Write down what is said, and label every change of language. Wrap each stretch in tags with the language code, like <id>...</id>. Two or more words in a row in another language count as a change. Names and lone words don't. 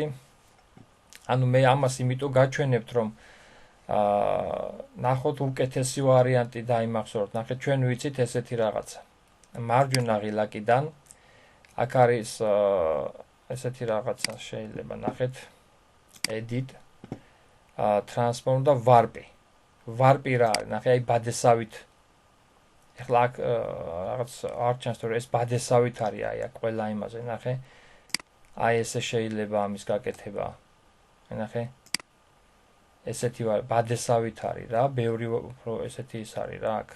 <ka>ანუ მე ამას იმიტომ გაჩვენებთ, რომ ნახოთ უკეთესი ვარიანტი დაიმახსოვროთ. ნახე ჩვენ ვიცით ესეთი რაღაცა. მარჯვენა ღილაკიდან აქ არის ესეთი რაღაცა შეიძლება ნახეთ</ka> <en>edit transform</en> <ka>და warp. warp რა არის? ნახე აი ბადესავით. ეხლა აქ რაღაც არ ჩანს რომ ეს ბადესავით არის აი აქ ყველა იმაზე ნახე. აი ესე შეიძლება ამის გაკეთება. ნახე. ესეთი ბადესავით არის რა, ბევრი უფრო ესეთი ის არის რა აქ.</ka>